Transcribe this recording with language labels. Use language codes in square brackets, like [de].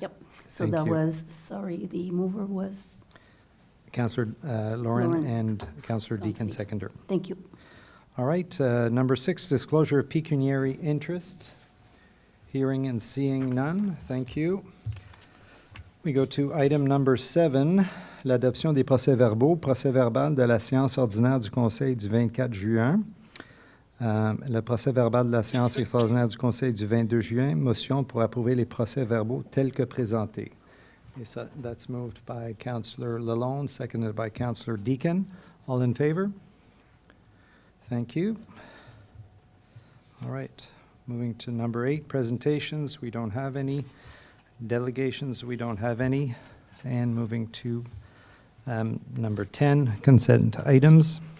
[en] Yep. So Thank that you. was, sorry, the mover was? Councillor Lauren Lauren. and Councillor Deakin, Okay. seconder. Thank you. All right, number 6, disclosure of pecuniary interest. Hearing and seeing none, thank you. We go to item number 7, [fr] l'adoption des procès-verbaux, procès-verbal de la séance ordinaire du Conseil du 24 juin. Le procès-verbal de la séance extraordinaire du Conseil du 22 juin, motion pour approuver les procès-verbaux tels que présentés. Et ça, [en] that's moved by Councillor Lalonde, seconded by Councillor Deakin. All in favor? Thank you. All right, moving to number 8, presentations. We don't have any. Delegations, we don't have any. And moving to number 10, consent items.